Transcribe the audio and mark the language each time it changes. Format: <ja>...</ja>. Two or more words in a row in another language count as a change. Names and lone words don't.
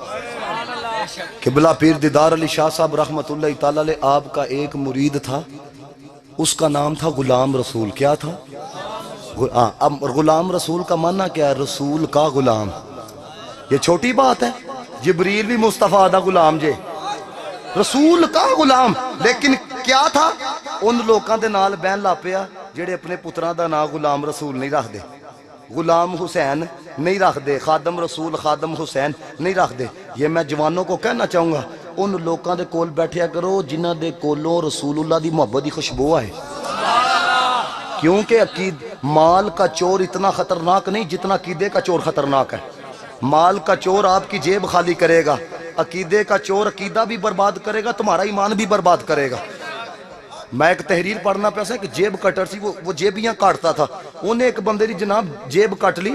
<ur>قبلہ پیر دیدار علی شاہ صاحب رحمت اللہ تعالی علیہ, آپ کا ایک مرید تھا, اس کا نام تھا غلام رسول. کیا تھا؟ اب غلام رسول کا معنی کیا ہے؟ رسول کا غلام. یہ چھوٹی بات ہے, جبریل</ur> <pa>بھی مصطفیٰ دا غلام جے,</pa> <ur>رسول کا غلام. لیکن کیا تھا؟</ur> <pa>ان لوکاں دے نال بہن لا پیا جڑے اپنے پتراں دا نام غلام رسول نہیں رکھ دے, غلام حسین نہیں رکھ دے, خادم رسول خادم حسین نہیں رکھ دے.</pa> <ur>یہ میں جوانوں کو کہنا چاہوں گا,</ur> <pa>ان لوکاں دے کول بیٹھیا کرو جنہ دے کولوں رسول اللہ دی محبت دی خوشبو آئے.</pa> <ur>کیونکہ مال کا چور اتنا خطرناک نہیں جتنا عقیدے کا چور خطرناک ہے. مال کا چور آپ کی جیب خالی کرے گا, عقیدے کا چور عقیدہ بھی برباد کرے گا, تمہارا ایمان بھی برباد کرے گا.</ur> <pa>میں ایک تحریر پڑھنا پیسا کہ جیب کٹر سی,</pa> <ur>وہ جیبیاں کاٹتا تھا,</ur> <pa>انہیں ایک بندے دی جناب جیب کٹ لی.</pa>